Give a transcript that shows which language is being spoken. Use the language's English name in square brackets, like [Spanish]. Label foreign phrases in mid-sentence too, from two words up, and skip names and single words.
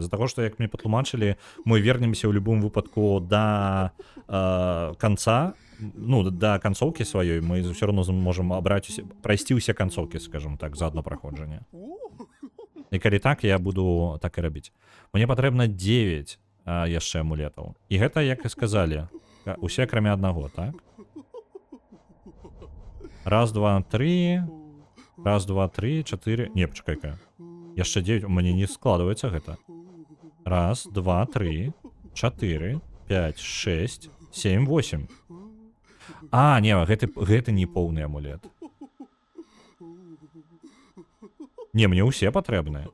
[Belarusian] З-за таго, што, як мне патлумачылі, мы вернемся ў любым выпадку да канца, ну, да канцоўкі сваёй, мы ўсё роўно можам абраць, прайсці ўсе канцоўкі, скажем так, за адно праходжанне. І калі так, я буду так і рабіць. Мне патрэбна 9 яшчэ амулетаў. І гэта, як і сказалі, усе акрамя аднаго, так? Раз, два, три. Раз, два, три, 4... Не, пачакай-ка. Яшчэ 9, у мяне не складваецца гэта. Раз, два, три, 4, 5, 6, 7, 8. А, не, гэты не поўны амулет. Не, мне ўсе патрэбныя.